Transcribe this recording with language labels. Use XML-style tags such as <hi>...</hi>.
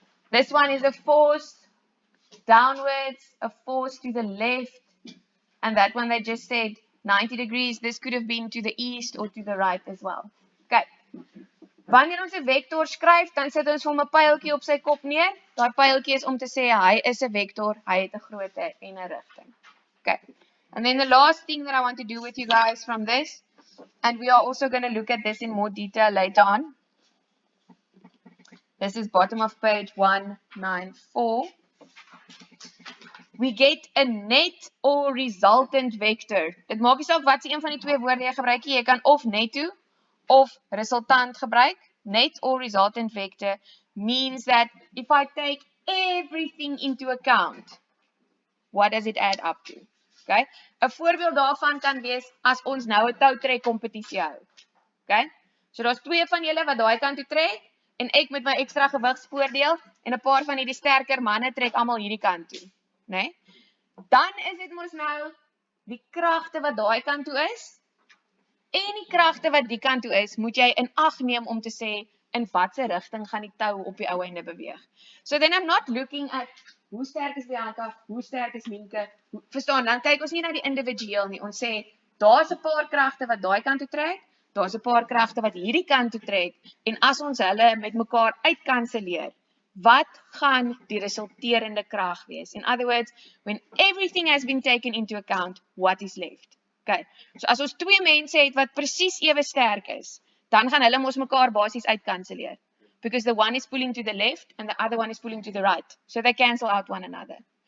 <en>This one is a force downwards, a force to the left, and that one they just said 90 degrees. This could have been to the east or to the right as well. Okay.</en> <af>Wanneer ons 'n vektor skryf, dan sit ons vir hom 'n pyltjie op sy kop neer. Daai pyltjie is om te sê hy is 'n vektor, hy het 'n grootte en 'n rigting. Okay.</af> <en>And then the last thing that I want to do with you guys from this, and we are also going to look at this in more detail later on. This is bottom of page 194. We get a net or resultant vector.</en> <af>Dit maak nie saak wat se een van die twee woorde jy gebruik nie. Jy kan of netto of resultant gebruik.</af> <en>Net or resultant vector means that if I take everything into account, what does it add up to? Okay?</en> <af>'n voorbeeld daarvan kan wees as ons nou 'n toutrek kompetisie hou. Okay? So daar's twee van julle wat daai kant toe trek en ek met my ekstra gewigsvoordeel en 'n paar van hierdie sterker manne trek almal hierdie kant toe, né? Dan is dit mos nou die kragte wat daai kant toe is, en die kragte wat die kant toe is, moet jy in ag neem om te sê, in watse rigting gaan die tou op die ou einde beweeg.</af> <en>So then I'm not looking at,</en> <af>hoe sterk is Bianca, hoe sterk is Mienke, verstaan, dan kyk ons nie na die individueel nie, ons sê, daar's 'n paar kragte wat daai kant toe trek, daar's 'n paar kragte wat hierdie kant toe trek, en as ons hulle met mekaar uitkanselleer, wat gaan die resulterende krag wees?</af> <en>In other words, when everything has been taken into account, what is left?</en> <af>Okay, so as ons twee mense het wat presies ewe sterk is, dan gaan hulle mos mekaar basies uitkanselleer.</af> <en>Because the one is pulling to the left and the other one is pulling to the right. So they cancel out one another.</en>